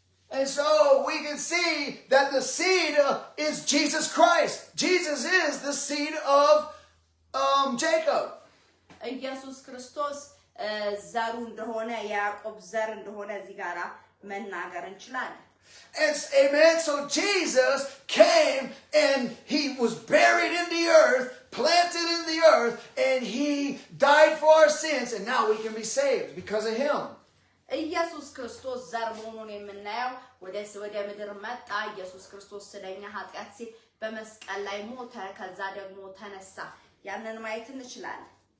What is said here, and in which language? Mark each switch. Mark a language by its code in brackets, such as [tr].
[en] And so we can see that the seed is Jesus Christ. Jesus is the seed of Jacob. [am] ኢየሱስ ክርስቶስ ዘሩ እንደሆነ ያዕቆብ ዘር እንደሆነ እዚህ ጋራ መናገር እንችላለን [en] Amen. So Jesus came and he was buried in the earth, planted in the earth, and he died for our sins, and now we can be saved because of him. [am] ኢየሱስ ክርስቶስ ዘር መሆኑን የምናየው ወደ ምድር መጣ ኢየሱስ ክርስቶስ ስለኛ ኃጢአት ሲል በመስቀል ላይ ሞተ ከዛ ደግሞ ተነሳ ያንን ማየት እንችላለን